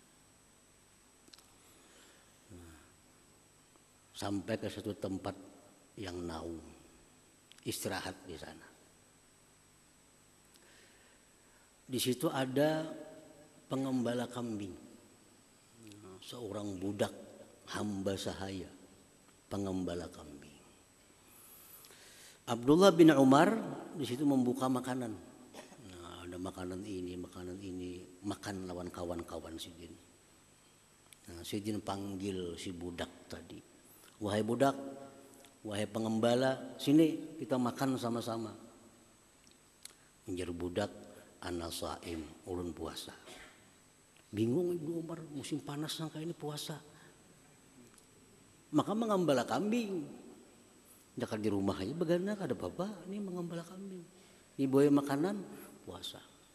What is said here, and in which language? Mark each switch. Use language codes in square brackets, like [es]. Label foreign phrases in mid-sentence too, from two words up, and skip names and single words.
[id] Sampai ke satu tempat yang naung, istirahat di sana. Di situ ada pengembala kambing, seorang budak hamba sahaya, pengembala kambing. Abdullah bin Umar di situ membuka makanan. [bjn] Nah, ada makanan ini, makan lawan kawan-kawan Sidin. Nah, Sidin panggil si budak tadi, wahai budak, [id] wahai pengembala, sini kita makan sama-sama. Menjadi budak, [ar] أنا صائم, [bjn] ulun puasa. [id] Bingung Ibnu Umar, musim panas sangka ini puasa. Maka mengembala kambing. Dekat di rumah aja begana ada apa-apa, ini mengembala kambing. Dibawa makanan, puasa.